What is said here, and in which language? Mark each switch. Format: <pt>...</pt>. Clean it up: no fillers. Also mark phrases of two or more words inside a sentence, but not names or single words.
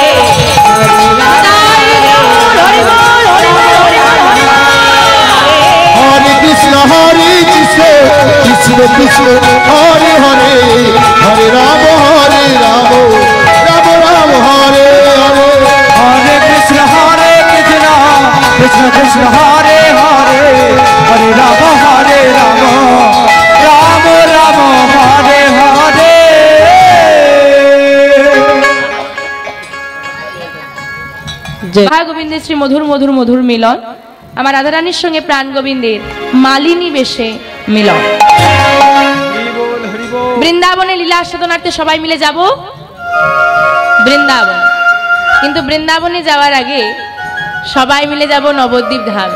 <sa>हरे कृष्ण कृष्ण कृष्ण हरे हरे, हरे राम राम राम हरे हरे। हरे कृष्ण कृष्ण कृष्ण हरे हरे, हरे राम राम राम हरे हरे।</sa> <bn>জয় গোবিন্দের শ্রী মধুর মধুর মধুর মিলন, আমার রাধারানীর সঙ্গে প্রাণ গোবিন্দের মালিনী বেশে মিলন। বৃন্দাবনে লীলা সাধনার্থে সবাই মিলে যাব বৃন্দাবন, কিন্তু বৃন্দাবনে যাওয়ার আগে সবাই মিলে যাব নবদ্বীপ ধামে।</bn>